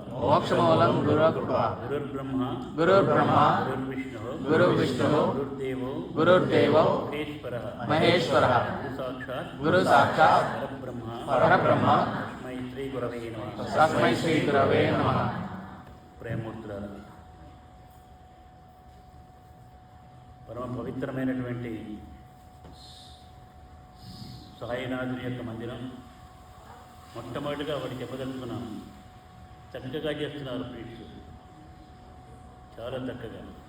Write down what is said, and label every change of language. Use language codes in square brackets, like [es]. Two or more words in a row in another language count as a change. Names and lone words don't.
[sa] मोक्षमूलं गुरुकृपा। गुरुर्ब्रह्मा। गुरुर्ब्रह्मा। गुरुर्विष्णुः। गुरुर्विष्णुः। गुरुर्देवो। गुरुर्देवो। महेश्वरः। महेश्वरः। गुरुसाक्षात्। परब्रह्म। परब्रह्म। तस्मै श्री गुरवे नमः। तस्मै श्री गुरवे नमः। [te] ప్రేమూర్తులారా, పరమ పవిత్రమైనటువంటి సాయినాథుని యొక్క మందిరం మొట్టమొదటిగా ఒకటి చెప్పదలుచుకున్నాం. చక్కగా చేస్తున్నారు ప్రీట్స్, చాలా చక్కగా.